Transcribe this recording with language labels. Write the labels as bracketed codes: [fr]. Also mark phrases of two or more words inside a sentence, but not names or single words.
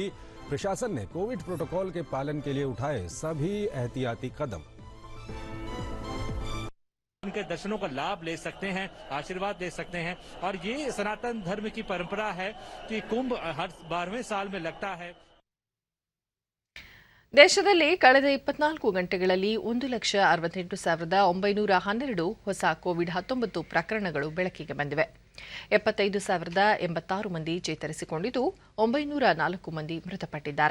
[hi] प्रशासन ने [en] COVID protocol [hi] के पालन के लिए उठाए सभी एहतियाती कदम। उनके दर्शनों का लाभ ले सकते हैं, आशीर्वाद ले सकते हैं। और ये सनातन धर्म की परंपरा है कि कुंभ हर 12वें साल में लगता है। [kn] ದೇಶದಲ್ಲಿ ಕಳೆದ 24 ಗಂಟೆಗಳಲ್ಲಿ 1,68,912 ಹೊಸ ಕೋವಿಡ್-19 ಪ್ರಕರಣಗಳು ಬೆಳಕಿಗೆ ಬಂದಿವೆ. 75,086 ಮಂದಿ ಚೇತರಿಸಿಕೊಂಡಿದ್ದು, 904 ಮಂದಿ ಮೃತಪಟ್ಟಿದ್ದಾರೆ.